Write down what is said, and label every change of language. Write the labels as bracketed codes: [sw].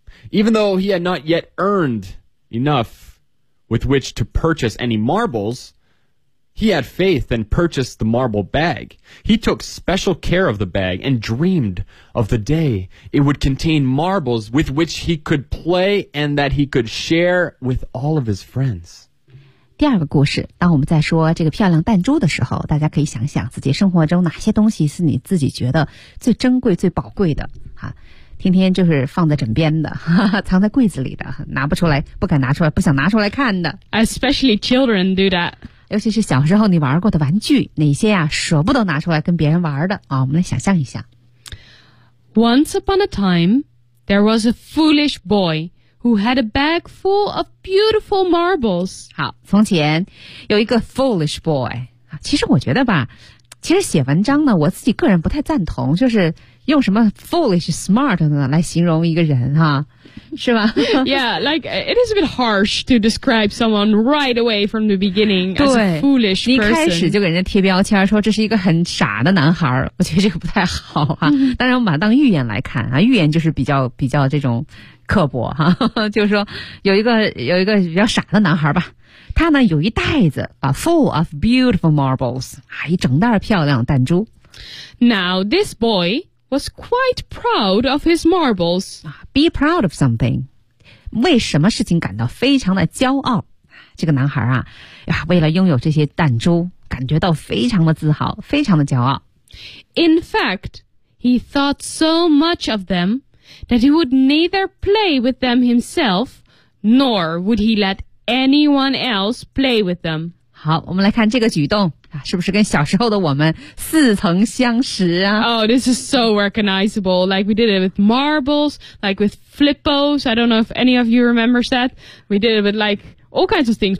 [en] Even though he had not yet earned enough with which to purchase any marbles, he had faith and purchased the marble bag. He took special care of the bag and dreamed of the day it would contain marbles with which he could play and that he could share with all of his friends. [zh] 第二个故事，当我们在说这个漂亮弹珠的时候，大家可以想想自己生活中哪些东西是你自己觉得最珍贵、最宝贵的啊。天天就是放在枕边的哈哈藏在柜子里的拿不出来不敢拿出来不想拿出来看的 [en] Especially children do that [zh] 尤其是小时候你玩过的玩具哪些呀舍不得拿出来跟别人玩的啊，我们来想象一下 [en] Once upon a time There was a foolish boy Who had a bag full of beautiful marbles [zh] 好从前有一个 [en] foolish boy [zh] 其实我觉得吧其实写文章呢我自己个人不太赞同就是用什么 [en] foolish smart [zh] 呢来形容一个人哈是吧 [en] Yeah, like, it is a bit harsh to describe someone right away from the beginning as a foolish person. [zh] 你开始就给人家贴标签说这是一个很傻的男孩我觉得这个不太好哈、嗯、当然我们把它当预言来看啊预言就是比较这种刻薄哈就是说有一个比较傻的男孩吧。他呢有一袋子啊 , [en] full of beautiful marbles, [zh] 啊一整袋漂亮弹珠。 [en] Now, this boy,was quite proud of his marbles. Be proud of something. 为什么事情感到非常的骄傲这个男孩啊为了拥有这些弹珠感觉到非常的自豪非常的骄傲。 In fact, he thought so much of them that he would neither play with them himself nor would he let anyone else play with them. [zh] 好我们来看这个举动。是不是跟小时候的我们似曾相识啊 [en] Oh, this is so recognizable. Like we did it with marbles, like with flippos. I don't know if any of you remembers that. We did it with like all kinds of things.